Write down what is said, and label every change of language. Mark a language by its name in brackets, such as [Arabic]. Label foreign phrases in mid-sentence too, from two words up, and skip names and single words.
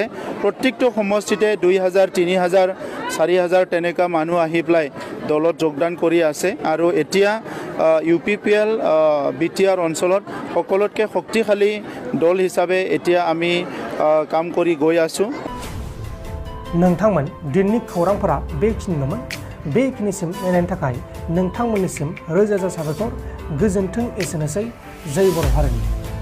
[Assamese] প্ৰত্যেকটো সমষ্টিতে 2000, 3000, 4000 তেনেকুৱা মানুহ আহি পেলাই দলত যোগদান কৰি আছে আৰু এতিয়া UPPL বিটিআৰ অঞ্চলত সকলোতকৈ শক্তিশালী দল হিচাপে এতিয়া আমি কাম কৰি গৈ আছোঁ। [Bodo] नोंथांमोन दिननि खौरांफोरा बेखिनिल'मोन। बेखिनिसिम नायनायनि थाखाय नोंथांमोननिसिम रोजा रोजा साबायखर। गोजोन्थों। एसेनोसै। जै बर' हारिनि।